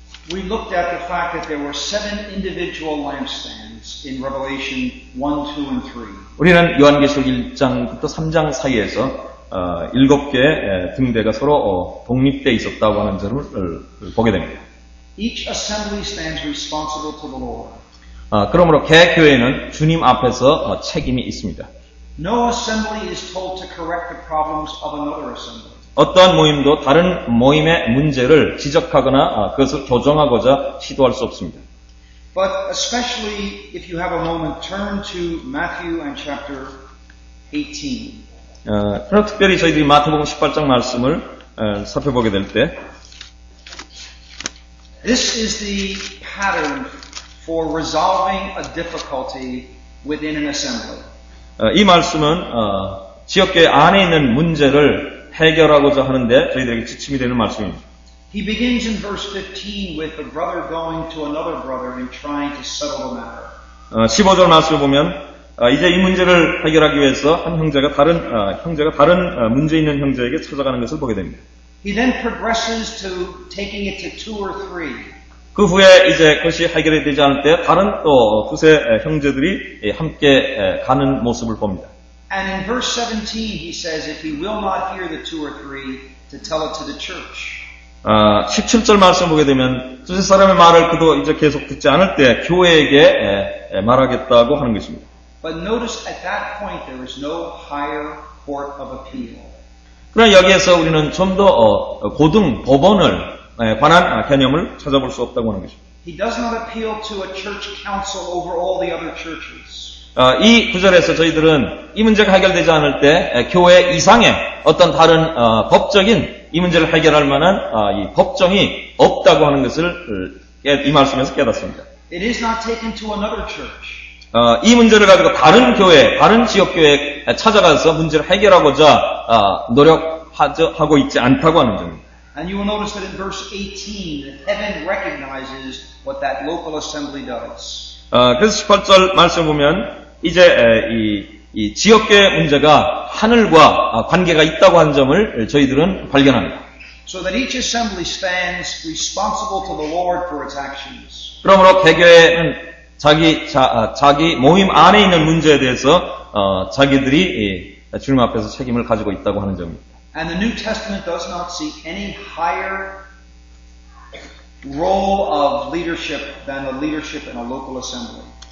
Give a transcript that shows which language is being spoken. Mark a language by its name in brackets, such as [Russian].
[English] We looked at the fact that there were 7 individual lampstands in Revelation 1, 2, and 3. [Korean] 우리는 요한계시록 1장부터 3장 사이에서 7개의 등대가 서로 독립되어 있었다고 하는 점을 보게 됩니다. [English] Each assembly stands responsible to the Lord. [Korean] 그러므로 개교회는 주님 앞에서 책임이 있습니다. [English] No assembly is told to correct the problems of another assembly. [Korean] 어떠한 모임도 다른 모임의 문제를 지적하거나 그것을 교정하고자 시도할 수 없습니다. [English] But especially if you have a moment, turn to Matthew and chapter 18. [Korean] 그럼 특별히 저희들이 마태복음 18장 말씀을 살펴보게 될 때 [English] This is the pattern for resolving a difficulty within an assembly. [Korean] 이 말씀은 지역교회 안에 있는 문제를 해결하고자 하는데 저희들에게 지침이 되는 말씀입니다. [English] He begins in verse 15 with a brother going to another brother and trying to settle the matter. [Korean] 15절 말씀을 보면 이제 이 문제를 해결하기 위해서 한 형제가 다른 문제 있는 형제에게 찾아가는 것을 보게 됩니다. [English] He then progresses to taking it to 2 or 3. [Korean] 그 후에 이제 그것이 해결이 되지 않을 때 다른 또 두세 형제들이 함께 가는 모습을 봅니다. [English] And in verse 17 he says if he will not hear the 2 or 3 to tell it to the church. [Korean] 17절 말씀 보게 되면 두세 사람의 말을 그도 이제 계속 듣지 않을 때 교회에게 말하겠다고 하는 것입니다. [English] But notice at that point there is no higher court of appeal. [Korean] 그러나 여기에서 우리는 좀 더 고등 법원을 관한 개념을 찾아볼 수 없다고 하는 것입니다. [English] He does not appeal to a church council over all the other churches. [Korean] 이 구절에서 저희들은 이 문제가 해결되지 않을 때 교회 이상의 어떤 다른 법적인 이 문제를 해결할 만한 이 법정이 없다고 하는 것을 이 말씀에서 깨닫습니다. [English] It is not taken to another church. [Korean] 이 문제를 가지고 다른 교회, 다른 지역교회에 찾아가서 문제를 해결하고자 노력하고 있지 않다고 하는 점입니다. [English] And you will notice that in verse 18 that heaven recognizes what that local assembly does. [Korean] 그래서 18절 말씀 보면 이제 이 지역교회 문제가 하늘과 관계가 있다고 하는 점을 저희들은 발견합니다. [English] So that each assembly stands responsible to the Lord for its actions. [Korean] 그러므로 개교회는 자기 모임 안에 있는 문제에 대해서 자기들이 주님 앞에서 책임을 가지고 있다고 하는 점입니다. [English] And the New Testament does not see any higher role of leadership than the leadership in a local assembly.